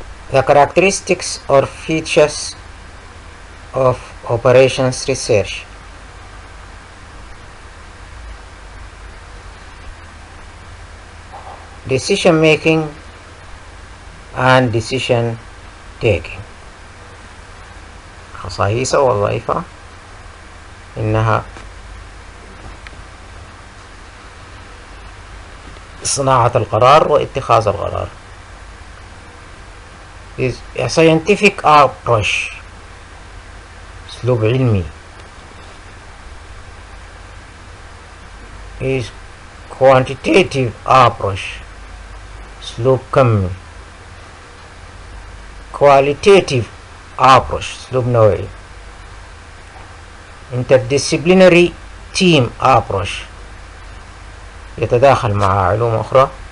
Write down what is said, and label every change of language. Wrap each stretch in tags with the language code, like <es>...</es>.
<en>The characteristics or features of operations research. Decision making and decision taking.</en> <ar>خصائص ووظائفها إنها صناعة القرار واتخاذ القرار.</ar> <en>is a scientific approach,</en> <ar>أسلوب علمي.</ar> <en>is quantitative approach,</en> <ar>أسلوب كمي.</ar> <en>qualitative approach،</en> <ar>أسلوب نوعي.</ar> <en>interdisciplinary team approach،</en> <ar>يتداخل مع علوم أخرى.</ar>